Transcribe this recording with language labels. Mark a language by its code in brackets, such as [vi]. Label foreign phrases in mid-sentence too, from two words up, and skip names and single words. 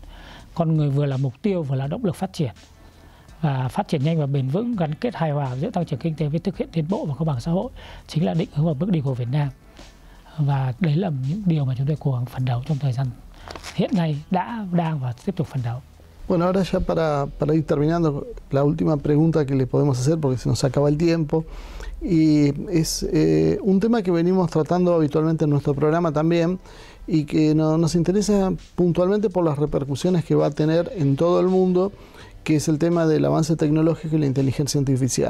[vi] Con người vừa là mục tiêu vừa là động lực phát triển. Và phát triển nhanh và bền vững gắn kết hài hòa giữa tăng trưởng kinh tế với thực hiện tiến bộ và công bằng xã hội chính là định hướng và bước đi của Việt Nam. Và đấy là những điều mà chúng tôi cố gắng phấn đấu trong thời gian hiện nay đang và tiếp tục phấn đấu. [es] Bueno, ahora ya para ir terminando, la última pregunta que le podemos hacer, porque se nos acaba el tiempo, y es un tema que venimos tratando habitualmente en nuestro programa también, y que nos interesa puntualmente por las repercusiones que va a tener en todo el mundo, que es el tema del avance tecnológico y la inteligencia artificial.